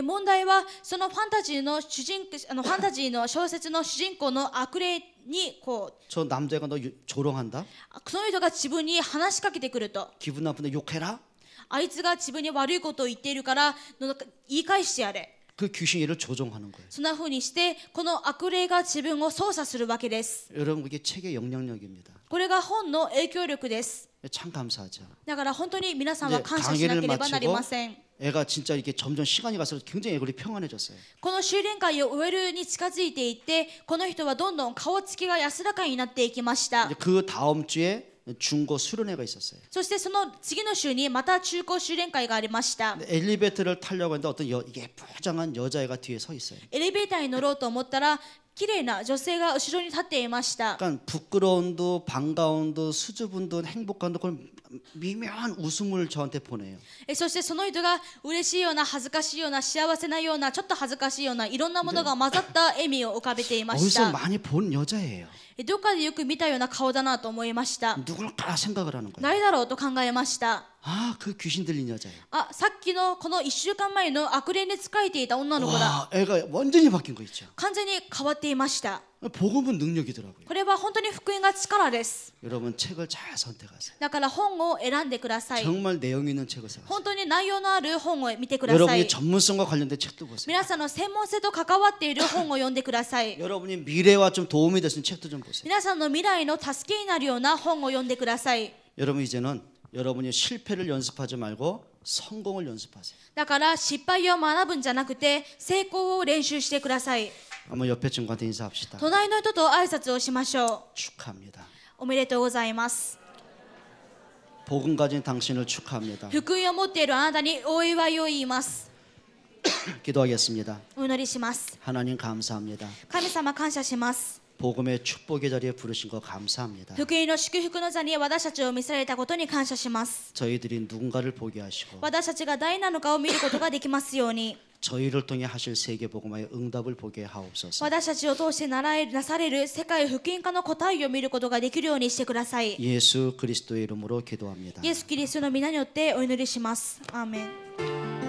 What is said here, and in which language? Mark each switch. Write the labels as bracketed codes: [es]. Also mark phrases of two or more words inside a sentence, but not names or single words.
[ja] 問題はそのファンタジーのファンタジーの小説の主人公の悪霊にこう [ko] 저 남자가 너 조롱한다? [ja] その人が自分に話しかけてくると、 [ko] 기분 나쁜데 욕해라? [ja] あいつが自分に悪いことを言っているから言い返してやれ。 [ko] 그 귀신이 얘를 조종하는 거예요. [ja] そんな風にしてこの悪霊が自分を操作するわけです。 [ko] 여러분 그게 책의 영향력입니다. [ja] これが本の影響力です。 [ko] 참 감사하죠. [ja] だから本当に皆さんは感謝しなければなりません。 [ko] 애가 진짜 이렇게 점점 시간이 갈수록 굉장히 얼굴이 평안해졌어요. [ja] この修練会を終えるに近づいていってこの人はどんどん顔つきが安らかになっていきました。 [ko] 이제 그 다음 주에 중고 수련회가 있었어요. [ja] そしてその次の週にまた中高修練会がありました。 [ko] 근데 엘리베이터를 타려고 했는데 어떤 예쁘장한 여자애가 뒤에 서 있어요. [ja] エレベーターに乗ろうと思ったら綺麗な女性が後ろに立っていました。 [ko] 그러니까 부끄러움도 반가움도 수줍음도 행복감도 그런 미묘한 웃음을 저한테 보내요. [ja] そしてその人が嬉しいような恥ずかしいような幸せなようなちょっと恥ずかしいようないろんなものが混ざった笑みを浮かべていまし [ko] 어디서 [ja] た。 [ko] 많이 본 여자예요. [ja] どっかでよく見たような顔だなと思いました。 [ko] 누굴까 생각을 하는 거예요. [ja] 誰だろうと考えました。 [ko] 그 귀신 들린 여자예요. [ja] さっきのこの1週間前の悪霊に仕えていた女の子だ。 [ko] 와, 애가 완전히 바뀐 거 있죠. [ja] 完全に変わっていました。 [ko] 복음은 능력이더라고요. [ja] これは本当に福音が力です。 [ko] 여러분 책을 잘 선택하세요. [ja] だから本を選んでください。 [ko] 정말 내용 있는 책을 사세요. [ja] 本当に内容のある本を見てください。 [ko] 여러분이 전문성과 관련된 책도 보세요. [ja] 皆さんの専門性と関わっている本を読んでください。 [ko] 여러분이 미래와 좀 도움이 될 수 있는 책도 좀 보세요. [ja] 皆さんの未来の助けになるような本を読んでください。 [ko] 여러분 이제는 여러분이 실패를 연습하지 말고 성공을 연습하세요. [ja] だから失敗を学ぶんじゃなくて成功を練習してください。 [ko] 한번 옆에 친구한테 인사합시다. [ja] 隣の人と挨拶をしましょ [ko] 축하합니다. [ja] う。おめでとうございます。 [ko] 복음 가진 당신을 축하합니다. [ja] 福音を持っているあなたにお祝いを言います。 [ko] 기도하겠습니다. [ja] お祈りします。 [ko] 하나님 감사합니다. [ja] 神様感謝します。 [ko] 복음의 축복의 자리에 부르신 거 감사합니다. [ja] 福音の祝福の座に私たちを召されたことに感謝します。 [ko] 저희들이 누군가를 보게 하시고 [ja] 私たちが誰なのかを見ることができますように、 [ko] 저희를 통해 하실 세계 복음화의 응답을 보게 하옵소서. [ja] 私たちを通してなされる世界福音化の答えを見ることができるようにしてください。 [ko] 예수 그리스도의 이름으로 기도합니다. [ja] イエス・キリストの皆によってお祈りします。アーメン。